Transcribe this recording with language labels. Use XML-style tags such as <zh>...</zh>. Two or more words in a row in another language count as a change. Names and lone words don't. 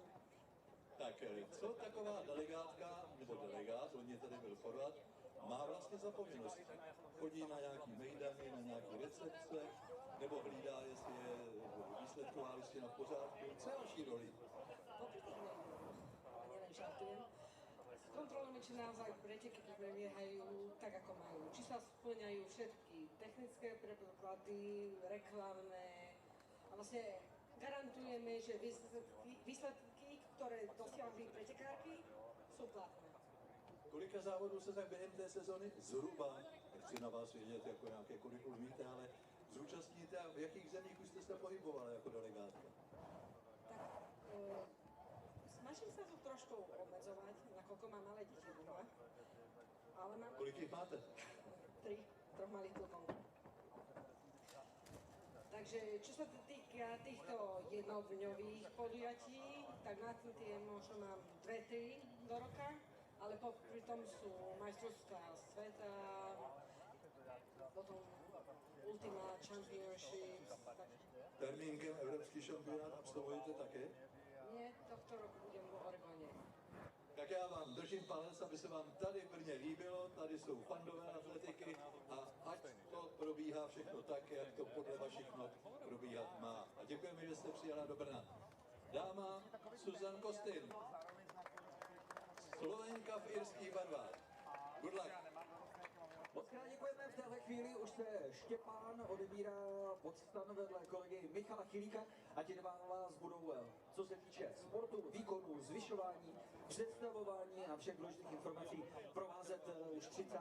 <cs>Tak co taková delegátka, nebo delegát, on je tady byl Chorvat, má vlastně za povinnost? Chodí na nějaký mejdany, na nějaké recepce, nebo hlídá, jestli je výsledková listina v pořádku. Co je vaší roli?</cs> <sk>Žartujem. Kontrolujeme, či naozaj preteky prebiehajú tak, ako majú. Či sa spĺňajú všetky technické predpoklady, reklamné. A vlastne garantujeme, že výsledky, ktoré dosiahli pretekárky, sú platné.</sk> <cs>Kolika závodů se tak během té sezony zhruba, nechci na vás vědět, jako nějaké kurikulum víte, ale zúčastníte a v jakých zemích už jste se pohybovala jako delegátka?</cs> <sk>Tak, snažím sa to trošku obmedzovať, nakoľko mám malé deti doma. Ale mám...</sk> <cs>Kolik jich máte?</cs> <sk>3 malých klukov. Takže čo sa týka týchto jednodňových podujatí, tak na tie možno mám 2-3 do roka, ale popri tom sú majstrovstvá sveta, potom Ultima Championships.</sk> <cs>Termínkem Evropský šampionát absolvujete také?</cs> <sk>Nie, tohto roku budem v Oregone.</sk> <cs>Tak já vám držím palec, aby se vám tady v Brně líbilo, tady jsou fandové atletiky a ať to probíhá všechno tak, jak to podle vašich not probíhat má. A děkujeme, že jste přijela do Brna. Dáma Susan Kostin, Slovenka v irských barvách.</cs> <en>Good luck.</en> <cs>Moc krát děkujeme, v téhle chvíli už se Štěpán odebírá podstan vedle kolegy Michala Chilíka a ti dva vás budou, co se týče sportu, výkonu, zvyšování, představování a všech důležitých informací provázet už 30.</cs>